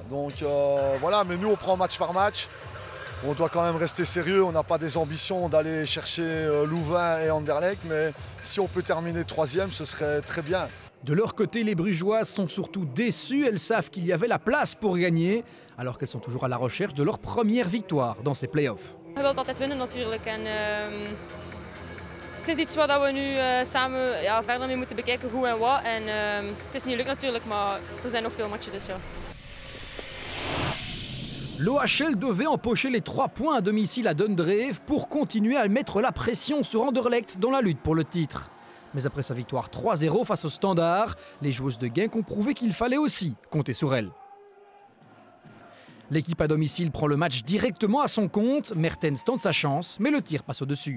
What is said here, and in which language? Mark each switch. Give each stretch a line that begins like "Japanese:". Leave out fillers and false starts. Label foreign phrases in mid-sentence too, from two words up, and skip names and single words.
French: Donc voilà, mais nous on prend match par match. On doit quand même rester sérieux, on n'a pas des ambitions d'aller chercher Louvain et Anderlecht, mais si on peut terminer 3e, ce serait très bien. De leur côté, les Brugeoises sont surtout déçues. Elles savent qu'il y avait la place pour gagner, alors qu'elles sont toujours à la recherche de leur première victoire dans ces playoffs.
Dutch: Je wilt altijd winnen natuurlijk en het is iets waar we nu samen verder mee moeten bekijken hoe en wat. En het is niet leuk natuurlijk, maar er zijn nog veel matchen dus ja.
French: L'OHL devait empocher les 3 points à domicile à Dundreef pour continuer à mettre la pression sur Anderlecht dans la lutte pour le titre. Mais après sa victoire 3-0 face au Standard, les joueuses de Genk ont prouvé qu'il fallait aussi compter sur elles. L'équipe à domicile prend le match directement à son compte, Mertens tente sa chance, mais le tir passe au-dessus.